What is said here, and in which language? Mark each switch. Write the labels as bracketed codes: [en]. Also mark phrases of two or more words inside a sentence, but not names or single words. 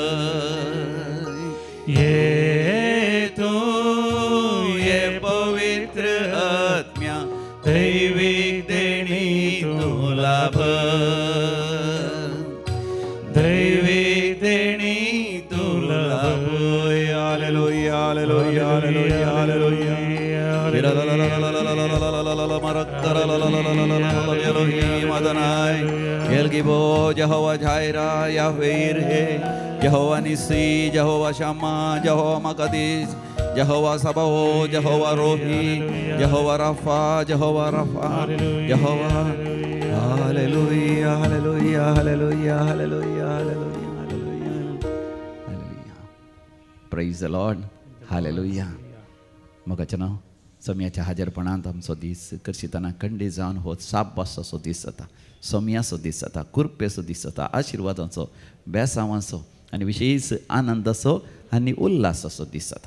[kok] ये तूं ये पवित्र आत्म्या, दैवीक देणी तुला भर, दैवीक देणी तुला भर. हालेलुया, हालेलुया, हालेलुया, हालेलुया. यहोवा जायरा, याहवे इर्हे, यहोवा निसी, यहोवा शम्मा, यहोवा मकदीस, यहोवा सबाओ, यहोवा रोही, यहोवा रफा, यहोवा रफा, यहोवा. हालेलुया, हालेलुया, हालेलुया, हालेलुया, हालेलुया, हालेलुया, हालेलुया. [en] Praise the Lord. [kok] हालेलुया. मोगाचें सोम्याच्या हाजरपणांत आमचो दीस करशिताना खंडी जावन हो साबासो दीस जाता, सोम्याचो दीस जाता, कुरपेचो दीस जाता, आशिर्वादाचो, बेसांवाचो आनी विशेष आनंदाचो आनी उल्हासाचो दीस जाता.